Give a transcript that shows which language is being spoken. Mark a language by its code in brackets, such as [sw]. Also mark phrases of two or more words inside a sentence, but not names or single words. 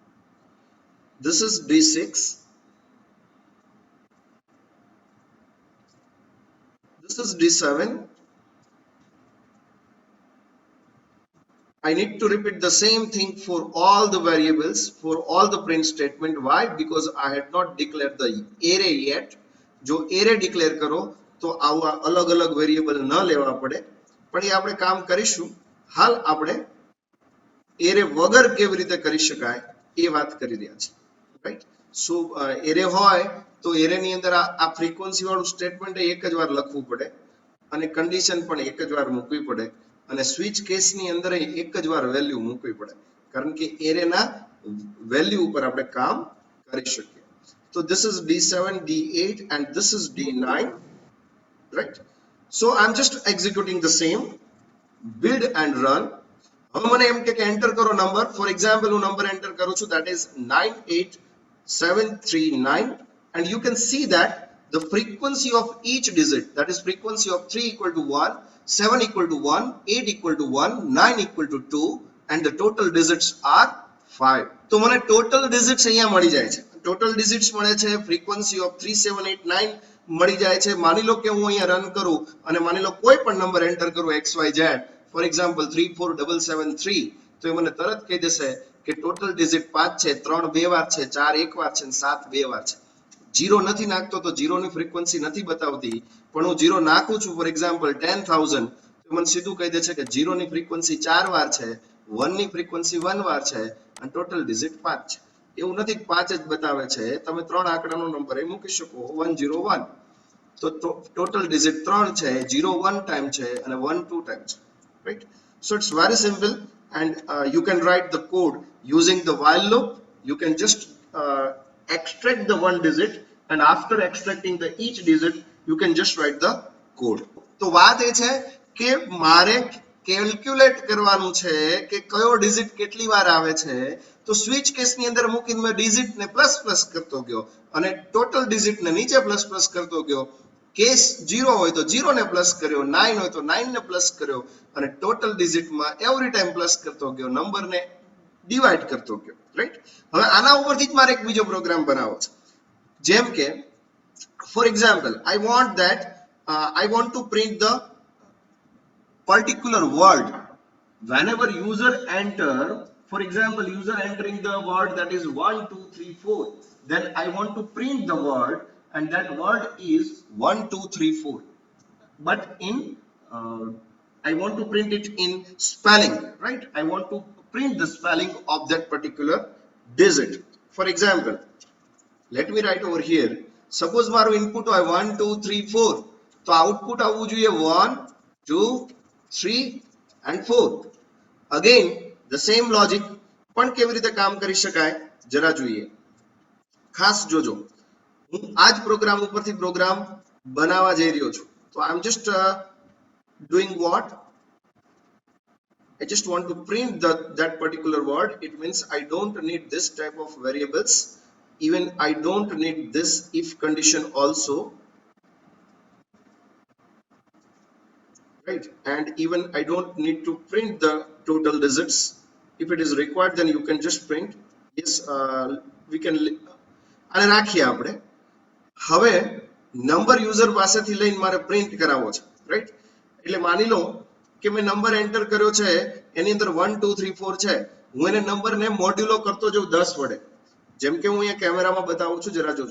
[en] this is d6, This is D7. I need to repeat the same thing for all the variables, for all the print statement. Why? Because I had not declared the array yet. [gu] જો [en] array declare [gu] કરો તો આવા અલગ અલગ વેરિયેબલ ન લેવા પડે, પણ એ આપણે કામ કરીશું. હાલ આપણે array વગર કેવી રીતે કરી શકાય એ વાત કરી રહ્યા છીએ, રાઈટ? [en] So array [gu] હોય તો array ની અંદર આ ફ્રીક્વન્સી વાળું સ્ટેટમેન્ટ એક જ વાર લખવું પડે અને કન્ડિશન પણ એક જ વાર મૂકવી પડે અને [en] switch case [gu] ની અંદર એક જ વાર વેલ્યુ મૂકવી પડે, કારણ કે એરે ના વેલ્યુ ઉપર આપણે કામ કરી શકીએ. [en] તો this is D7, D8 and this is D9, right? So I'm just executing the same, build and run. [gu] હવે મને એમ કે એન્ટર કરો નંબર. [en] for example [gu] હું [en] number enter [gu] કરું છું, [en] that is 98739, and you can see that the frequency of each digit, that is frequency of 3 equal to 1, 7 equal to 1, 8 equal to 1, 9 equal to 2, and the total digits are 5. [gu] તો મને [en] total digits [gu] અહીંયા મળી જાય છે. [en] total digits [gu] મળે છે, [en] frequency of 3789 [gu] મળી જાય છે. માની લો કે હું અહીંયા રન કરું અને માની લો કોઈ પણ [en] number enter [gu] કરું XYZ, [en] for example [gu] 34773, તો એ મને તરત કહી દેશે કે [en] total digit [gu] 5 છે, 3 બે વાર છે, 4 એક વાર છે અને 7 બે વાર છે. જીરો નથી નાખતો તો જીરોની ફ્રીક્વન્સી નથી બતાવતી, પણ હું જીરો નાખું છું [en] for example [gu] 10,000, તો મને સીધું કહી દે છે કે જીરોની ફ્રીક્વન્સી 4 વાર છે, 1 ની ફ્રીક્વન્સી 1 વાર છે અને [en] total digit [gu] 5 છે. એવું નથી કે 5 જ બતાવે છે, તમે 3 આંકડાનો નંબર એ મૂકી શકો, 101, તો [en] total digit [gu] 3 છે, 0 1 ટાઈમ છે અને 1 2 ટાઈમ છે, રાઈટ? [en] So it's very simple, and you can write the code using the while loop. You can just extract the one digit, and after extracting the each digit you can just write the code. [gu] તો વાત એ છે કે મારે કેલ્ક્યુલેટ કરવાનું છે કે કયો ડિજિટ કેટલી વાર આવે છે, તો [en] switch case [gu] ની અંદર મૂકીને મેં ડિજિટ ને [en] plus plus [gu] કરતો ગયો અને [en] total digit [gu] ને નીચે [en] plus plus [gu] કરતો ગયો. કેસ 0 હોય તો 0 ને પ્લસ કર્યો, 9 હોય તો 9 ને પ્લસ કર્યો અને ટોટલ ડિજિટમાં [en] every time plus [gu] કરતો ગયો, નંબરને ડિવાઇડ કરતો ગયો, રાઈટ? હવે આના ઉપરથી જ મારે એક બીજો પ્રોગ્રામ બનાવવો છે. જેમ કે [en] for example I want to print the particular word whenever user enter. For example, user entering the word that is 1 2 3 4, then I want to print the word, and that word is 1 2 3 4, but in I want to print it in spelling, right? I want to print the spelling of that particular digit. For example, let me write over here, suppose [gu] મારું ઇનપુટ હોય 1 2 3 4, તો આઉટપુટ આવવું જોઈએ [en] 1 2 3 and 4. again the same logic, [gu] પણ કેવી રીતે કામ કરી શકાય જરા જોઈએ. ખાસ જોજો, હું આ જ પ્રોગ્રામ ઉપરથી પ્રોગ્રામ બનાવવા જઈ રહ્યો છું. [en] તો I am just doing what? I just want to print that particular word. It means I don't need this type of variables. Even I don't need this if condition also, right? And even I don't need to print the total digits. If it is required, then you can just print. Yes, we can. [gu] અને રાખીએ આપણે. હવે નંબર યુઝર પાસેથી લઈને મારે પ્રિન્ટ કરાવવો છે, રાઈટ? એટલે માની લો કે મેં [en] number enter [gu] કર્યો છે, એની અંદર 1 2 3 4 છે, હું એને નંબરને મોડ્યુલો કરતો જાઉં 10 વડે. જેમ કે હું અહીંયા કેમેરામાં બતાવું છું, જરા જોજો.